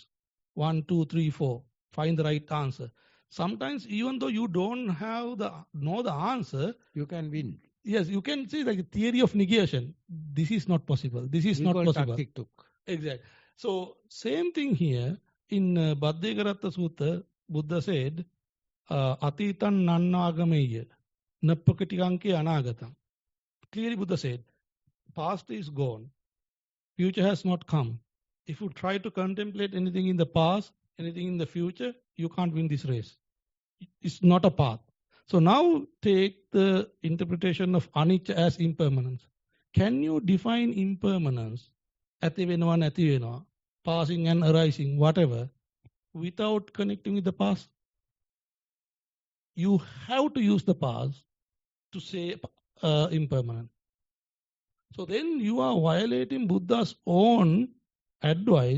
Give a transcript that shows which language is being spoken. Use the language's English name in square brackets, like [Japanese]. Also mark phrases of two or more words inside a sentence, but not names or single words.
[English] 1, 2, 3, 4. Find the right answer. Sometimes, even though you don't know the answer, you can win. Yes, you can see like a theory of negation. This is not possible. This is not possible. Exactly. So same thing here in Bhaddekaratta Sutta. [Pali] Buddha said, "Atitan nannagameya, nappakatikanke anagatam." [English] Clearly, Buddha said, past is gone. Future has not come. If you try to contemplate anything in the past, anything in the future, you can't win this race. It's not a path. So now take the interpretation of anicca as impermanence. Can you define impermanence, [Sinhala] ඇති වෙනවා නැති වෙනවා, [English] passing and arising, whatever, without connecting with the past? You have to use the past to say impermanent. So then you are violating Buddha's own advice.